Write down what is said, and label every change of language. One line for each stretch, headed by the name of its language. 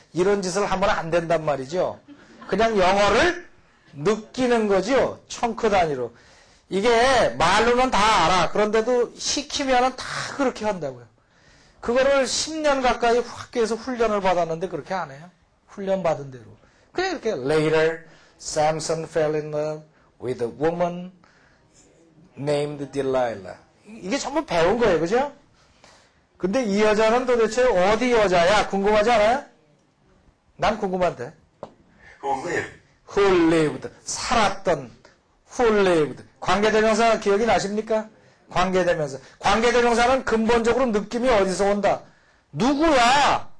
Korean: 이런 짓을 하면 안 된단 말이죠. 그냥 영어를 느끼는 거죠. 청크 단위로. 이게 말로는 다 알아. 그런데도 시키면은 다 그렇게 한다고요. 그거를 10년 가까이 학교에서 훈련을 받았는데 그렇게 안 해요. 훈련 받은 대로. 그냥 이렇게
English: later Samson fell in love with a woman named Delilah.
Korean: 이게 전부 배운 거예요. 그죠? 근데 이 여자는 도대체 어디 여자야? 궁금하지 않아요? 난 궁금한데.
English: Who lived. Who lived.
Korean: 살았던.
English: Who lived.
Korean: 관계대명사 기억이 나십니까? 관계대명사. 관계대명사는 근본적으로 느낌이 어디서 온다? 누구야?